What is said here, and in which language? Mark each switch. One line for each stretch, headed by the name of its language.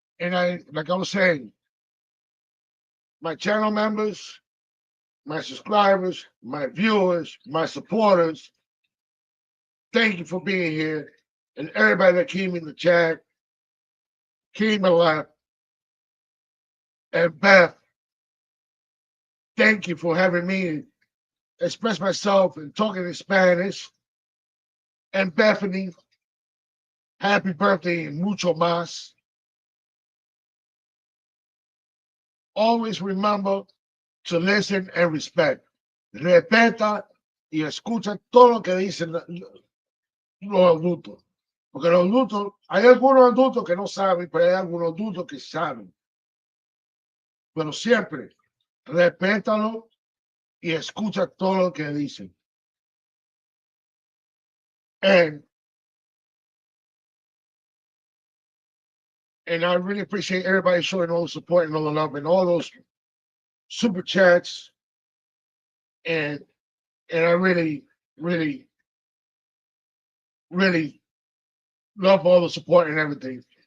English: And like I was saying, my channel members, my subscribers, my viewers, my supporters, thank you for being here. And everybody that came in the chat, came and left. And Beth, thank you for having me express myself and talking in Spanish. And Bethany, happy birthday and
Spanish: mucho más.
English: Always remember to listen and respect.
Spanish: Respeta y escucha todo lo que dicen los adultos. Porque los adultos, hay algunos adultos que no saben, pero hay algunos adultos que saben. Pero siempre, respétalo y escucha todo lo que dicen.
English: And I really appreciate everybody showing all the support and all the love and all those super chats. And I really, really, really love all the support and everything.